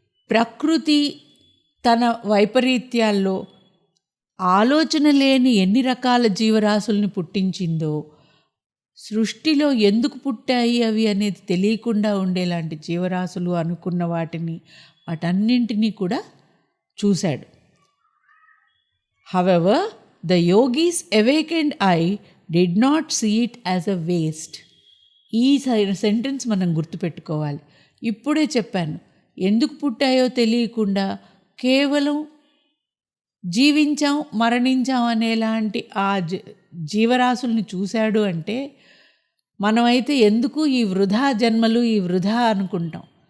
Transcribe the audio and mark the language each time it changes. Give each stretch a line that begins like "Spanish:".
Telugu: ప్రకృతి తన వైపరీత్యాల్లో ఆలోచన లేని ఎన్ని రకాల జీవరాశుల్ని పుట్టించిందో, సృష్టిలో ఎందుకు పుట్టాయి అవి అనేది తెలియకుండా ఉండేలాంటి జీవరాశులు అనుకున్న వాటన్నింటినీ కూడా చూశాడు.
English: However, the yogi's awakened eye did not see it as a waste.
Telugu: ఈ సెంటెన్స్ మనం గుర్తుపెట్టుకోవాలి. ఇప్పుడే చెప్పాను, ఎందుకు పుట్టాయో తెలియకుండా కేవలం జీవించాం మరణించాం అనేలాంటి ఆ జీవరాశుల్ని చూశాడు అంటే, మనమైతే ఎందుకు ఈ వృధా జన్మలు ఈ వృధా అనుకుంటాం.